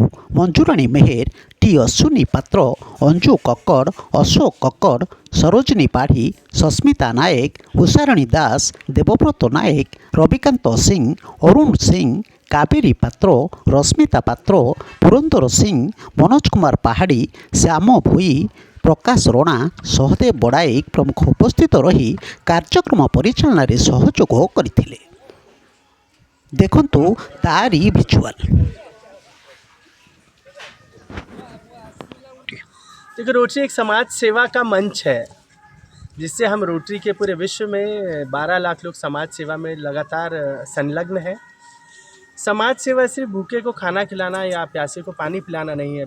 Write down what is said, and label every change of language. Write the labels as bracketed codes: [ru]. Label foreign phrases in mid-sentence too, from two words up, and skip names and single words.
[or] ମଞ୍ଜୁରାଣୀ ମେହେର, ଟି ଅଶ୍ୱିନୀ ପାତ୍ର, ଅଞ୍ଜୁ କକ୍କଡ଼, ଅଶୋକ କକ୍କଡ଼, ସରୋଜିନୀ ପାଢ଼ୀ, ସସ୍ମିତା ନାୟକ, ଉଷାରାଣୀ ଦାସ, ଦେବବ୍ରତ ନାୟକ, ରବିକାନ୍ତ ସିଂ, ଅରୁଣ ସିଂ, କାବେରୀ ପାତ୍ର, ରଶ୍ମିତା ପାତ୍ର, ପୁରନ୍ଦର ସିଂ, ମନୋଜ କୁମାର ପାହାଡ଼ି, ଶ୍ୟାମ ଭୋଇ, ପ୍ରକାଶ ରଣା, ସହଦେବ ବଡ଼ାଇକ ପ୍ରମୁଖ ଉପସ୍ଥିତ ରହି କାର୍ଯ୍ୟକ୍ରମ ପରିଚାଳନାରେ ସହଯୋଗ କରିଥିଲେ। ଦେଖନ୍ତୁ ତାରି ଭିଜୁଆଲ। [hi] देखो, रोटरी एक समाज सेवा का मंच है जिससे हम रोटरी के पूरे विश्व में 12 लाख लोग समाज सेवा में लगातार संलग्न हैं। समाज सेवा सिर्फ भूखे को खाना खिलाना या प्यासे को पानी पिलाना नहीं है।